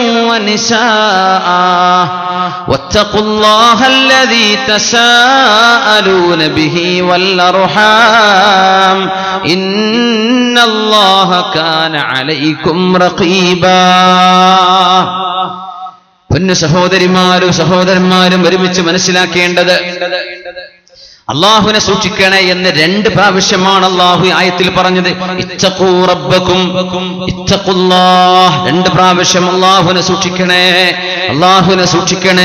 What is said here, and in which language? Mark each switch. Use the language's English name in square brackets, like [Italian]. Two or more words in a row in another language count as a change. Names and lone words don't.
[Arabic] ونساء واتقوا الله الذي تساءلون به والأرحام إن الله كان عليكم رقيبا. [Malayalam] പൊന്നു സഹോദരന്മാരും ഒരുമിച്ച് മനസ്സിലാക്കേണ്ടത്, അള്ളാഹുവിനെ സൂക്ഷിക്കണേ എന്ന് 2 പ്രാവശ്യമാണ് അള്ളാഹു ആയത്തിൽ പറഞ്ഞത്. [Arabic] اتقوا ربكم اتقوا الله. [Malayalam] 2 പ്രാവശ്യം അള്ളാഹുവിനെ സൂക്ഷിക്കണേ, അള്ളാഹുവിനെ സൂക്ഷിക്കണേ.